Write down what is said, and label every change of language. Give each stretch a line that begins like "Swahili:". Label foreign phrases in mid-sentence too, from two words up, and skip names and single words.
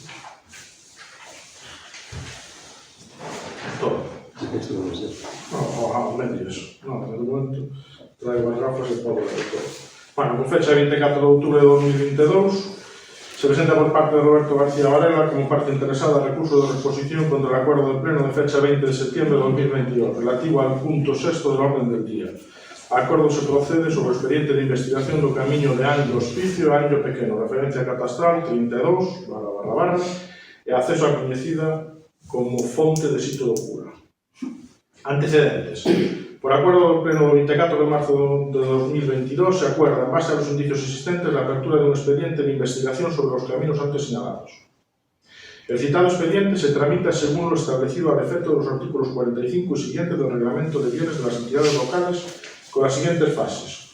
Galician: Todo. Esto non sei.
Spanish: No, medios.
Galician: No, de momento traigo as gafas e podo ler todo.
Spanish: Bueno, con fecha 24 de outubro de 2022, se presenta por parte de Roberto García Varela como parte interesada recurso de reposición contra el acuerdo del Pleno de fecha 20 de septiembre de 2022, relativo al punto 6 del orden del día.
Galician: A acordo se procede sobre o expediente de investigación do camiño de Anllo Hospicio a Anllo Pequeno, referencia catastral 32, e acceso a coñecida como fonte de sitio do cura. Antecedentes.
Spanish: Por acuerdo do Pleno do 24 de marzo de 2022 se acuerda, en base a los indicios existentes, la apertura de un expediente de investigación sobre los caminos antes señalados. El citado expediente se tramita según lo establecido al efecto de los artículos 45 y siguientes del Reglamento de Bienes de las entidades locales con las siguientes fases.